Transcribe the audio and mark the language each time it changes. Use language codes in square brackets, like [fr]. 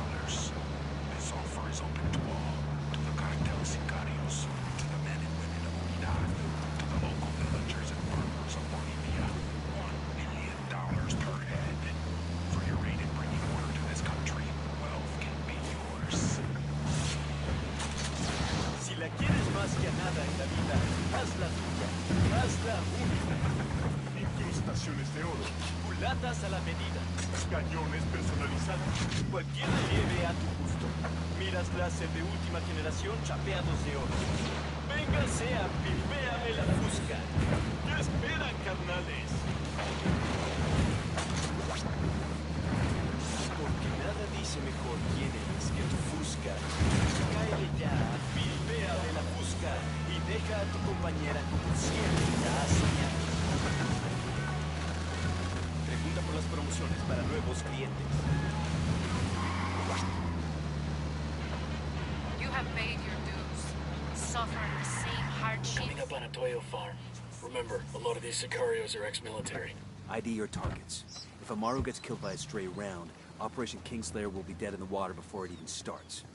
[en] This offer is open to all, to the cartel sicarios, to the men and women of Unidad, to the local villagers and farmers of Bolivia. $1 million per head. For your aid in bringing order to this country, wealth can be yours. [es] Si la quieres más que a nada en la vida, hazla tuya, hazla única. Incrustaciones de oro, culatas a la medida, cañones personalizados, cualquier relieve a tu gusto. Miras láser de última generación chapeados de oro. Véngase a Pimpeame la Fusca. ¿Qué esperan, carnales? Porque nada dice mejor quién eres que tu Fusca. Cáele ya, Pimpeame la Fusca y deja a tu compañera como siempre la ha soñado. Pregunta por las promociones para nuevos clientes. [en] You have paid your dues, suffering the same hardship. Coming up on a Toyo farm. Remember, a lot of these sicarios are ex-military. ID your targets. If Amaru gets killed by a stray round, Operation Kingslayer will be dead in the water before it even starts.